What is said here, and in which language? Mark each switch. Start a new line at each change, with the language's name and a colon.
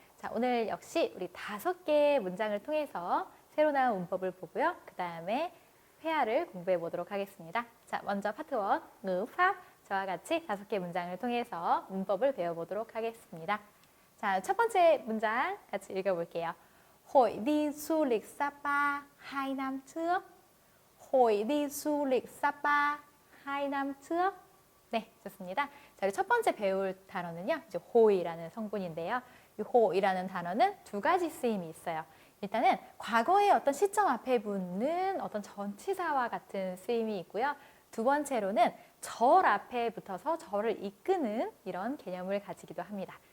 Korean: 자, 오늘 역시 우리 5개의 문장을 통해서 새로 나온 문법을 보고요. 그 다음에 회화를 공부해 보도록 하겠습니다. 자, 먼저 파트 1, ngữ pháp. 저와 같이 5개 문장을 통해서 문법을 배워보도록 하겠습니다. 자, 첫 번째 문장 같이 읽어볼게요.
Vietnamese: Hội đi du lịch Sapa 2 năm trước. Hội đi du lịch Sapa 2 năm trước.
Korean: 네, 좋습니다. 자, 우리 첫 번째 배울 단어는요, 이제 호이라는 성분인데요. 이 호이라는 단어는 두 가지 쓰임이 있어요. 일단은 과거의 어떤 시점 앞에 붙는 어떤 전치사와 같은 쓰임이 있고요. 두 번째로는 절 앞에 붙어서 절을 이끄는 이런 개념을 가지기도 합니다.